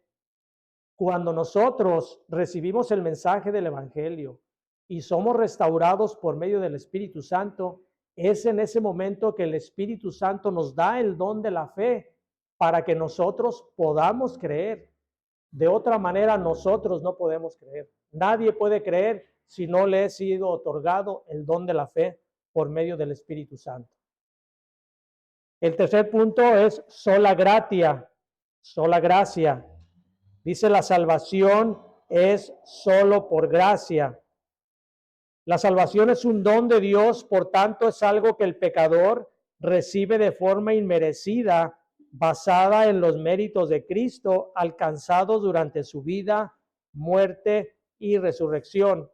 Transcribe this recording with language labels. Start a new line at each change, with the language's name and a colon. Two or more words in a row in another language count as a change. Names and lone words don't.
Spanish: Cuando nosotros recibimos el mensaje del Evangelio y somos restaurados por medio del Espíritu Santo, es en ese momento que el Espíritu Santo nos da el don de la fe para que nosotros podamos creer. De otra manera, nosotros no podemos creer. Nadie puede creer si no le he sido otorgado el don de la fe por medio del Espíritu Santo. El tercer punto es
Latin: sola gratia,
Spanish: sola gracia. Dice la salvación es solo por gracia. La salvación es un don de Dios, por tanto es algo que el pecador recibe de forma inmerecida, basada en los méritos de Cristo alcanzados durante su vida, muerte y resurrección.